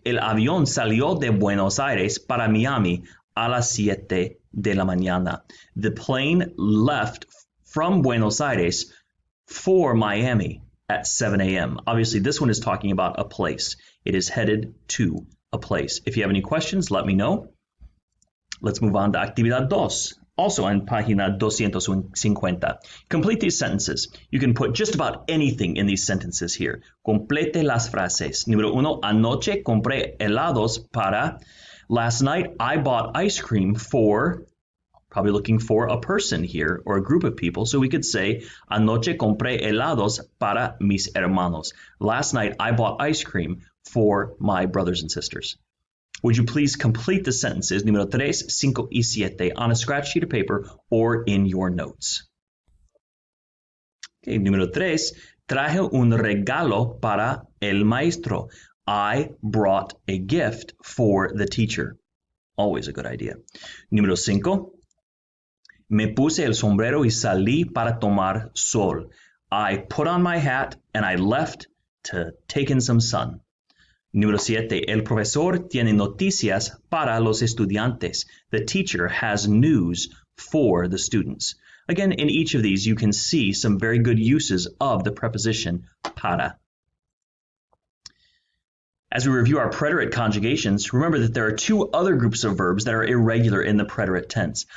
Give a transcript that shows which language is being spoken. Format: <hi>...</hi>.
<es>El avión salió de Buenos Aires para Miami a las 7 de la mañana.</es> <en>The plane left from Buenos Aires for Miami at 7 a.m. Obviously, this one is talking about a place. It is headed to a place. If you have any questions, let me know. Let's move on to Actividad 2. Also on página 250. Complete these sentences. You can put just about anything in these sentences here.</en> <es>Complete las frases. Número 1. Anoche compré helados para.</es> <en>Last night I bought ice cream for. Probably looking for a person here or a group of people. So we could say,</en> <es>anoche compré helados para mis hermanos.</es> <en>Last night I bought ice cream for my brothers and sisters. Would you please complete the sentences,</en> <es>número 3, 5 y 7,</es> <en>on a scratch sheet of paper or in your notes?</en> <es>Okay, número 3, traje un regalo para el maestro.</es> <en>I brought a gift for the teacher. Always a good idea.</en> <es>Número 5, me puse el sombrero y salí para tomar sol.</es> <en>I put on my hat and I left to take in some sun.</en> <es>Número 7. El profesor tiene noticias para los estudiantes.</es> <en>The teacher has news for the students. Again, in each of these, you can see some very good uses of the preposition para. As we review our preterite conjugations, remember that there are two other groups of verbs that are irregular in the preterite tense.</en>